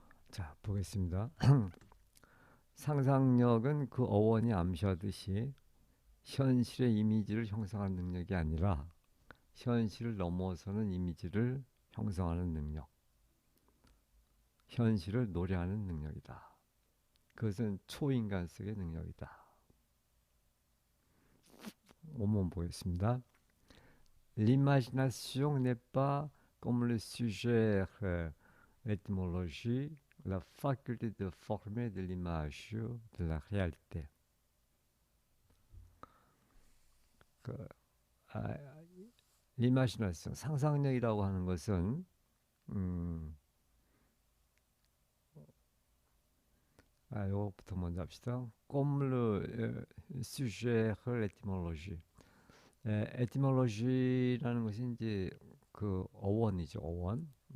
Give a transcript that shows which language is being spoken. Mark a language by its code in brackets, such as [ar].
[ko] 자, 보겠습니다. 상상력은 그 어원이 암시하듯이 현실의 이미지를 형성하는 능력이 아니라 현실을 넘어서는 이미지를 형성하는 능력, 현실을 노래하는 능력이다. 그것은 초인간성의 능력이다. 원문 보겠습니다. [fr] L'imagination n'est pas comme le suggère l'étymologie, la faculté de former de l'image de la réalité. [ko] 그, 아, [fr] l'imagination, [ko] 상상력이라고 하는 것은 음, 요거부터 먼저 합시다. [fr] Comme le suggère l'étymologie. [ko] 에티몰로지라는 것이 이제 그 어원이죠, 어원.